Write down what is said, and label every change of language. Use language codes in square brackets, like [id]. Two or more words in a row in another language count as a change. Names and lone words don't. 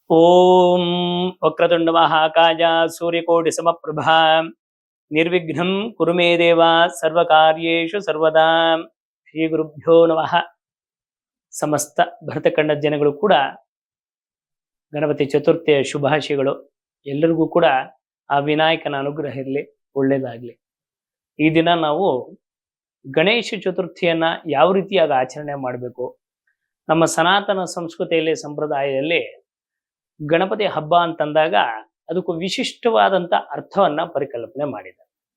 [sa] ಓಂ ವಕ್ರತುಂಡ ಮಹಾಕಾಯ ಸೂರ್ಯಕೋಟಿ ಸಮಪ್ರಭಾ ನಿರ್ವಿಘ್ನಂ ಕುರು ಮೇ ದೇವ ಸರ್ವಕಾರ್ಯೇಷು ಸರ್ವದಾ. ಶ್ರೀ ಗುರುಭ್ಯೋ ನಮಃ. [kn] ಸಮಸ್ತ ಭರತಖಂಡ ಜನಗಳು ಕೂಡ ಗಣಪತಿ ಚತುರ್ಥಿಯ ಶುಭಾಶಯಗಳು. ಎಲ್ಲರಿಗೂ ಕೂಡ ಆ ವಿನಾಯಕನ ಅನುಗ್ರಹ ಇರಲಿ, ಒಳ್ಳೇದಾಗ್ಲಿ. ಈ ದಿನ ನಾವು ಗಣೇಶ ಚತುರ್ಥಿಯನ್ನ ಯಾವ ರೀತಿಯಾಗಿ ಆಚರಣೆ ಮಾಡಬೇಕು, ನಮ್ಮ ಸನಾತನ ಸಂಸ್ಕೃತಿಯಲ್ಲಿ ಸಂಪ್ರದಾಯದಲ್ಲಿ ಗಣಪತಿ ಹಬ್ಬ ಅಂತಂದಾಗ ಅದಕ್ಕೂ ವಿಶಿಷ್ಟವಾದಂಥ ಅರ್ಥವನ್ನ ಪರಿಕಲ್ಪನೆ ಮಾಡಿದ್ದಾರೆ.